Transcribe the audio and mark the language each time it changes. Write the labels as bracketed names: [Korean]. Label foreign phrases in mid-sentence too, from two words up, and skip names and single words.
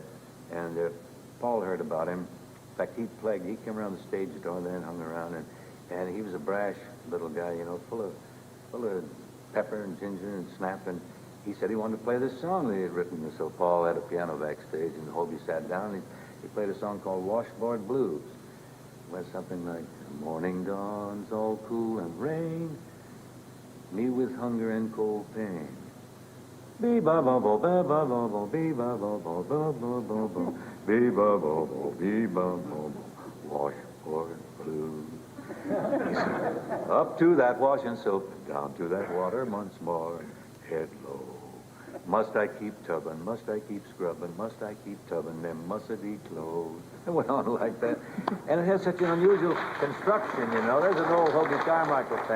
[English] And Paul heard about him. In fact, he came around the stage door there and hung around, and he was a brash little guy, you know, full of pepper and ginger and snap, and he said he wanted to play this song that he had written. And so Paul had a piano backstage, and Hoagy sat down, and he played a song called Washboard Blues. It went something like, morning dawns all cool and rain, me with hunger and cold pain. Be-ba-ba-bo, be-ba-ba-bo, be-ba-ba-bo, be-ba-ba-bo, washboard blues. He said, up to that washing soap, down to that water once more, head low. Must I keep tubbing? Must I keep scrubbing? Must I keep tubbing them mussety clothes? It went on like that. And it has such an unusual construction, you know. There's an old Hoagy Carmichael fan.